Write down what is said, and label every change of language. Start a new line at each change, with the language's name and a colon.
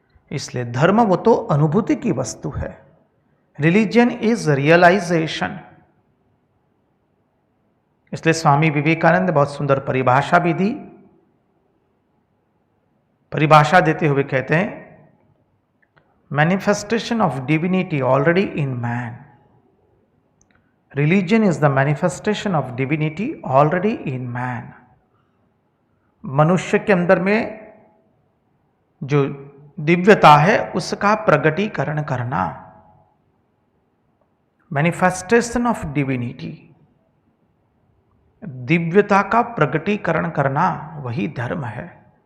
Hindi: इसलिए धर्म वो तो अनुभूति की वस्तु है।
English: Religion is realization.
Hindi: इसलिए स्वामी विवेकानंद बहुत सुंदर परिभाषा भी दी। परिभाषा देते हुए कहते हैं,
English: Manifestation of divinity already in man. Religion is the manifestation of divinity already in man.
Hindi: मनुष्य के अंदर में जो दिव्यता है उसका प्रगटीकरण करना,
English: manifestation of divinity,
Hindi: दिव्यता का प्रगटीकरण करना, वही धर्म है।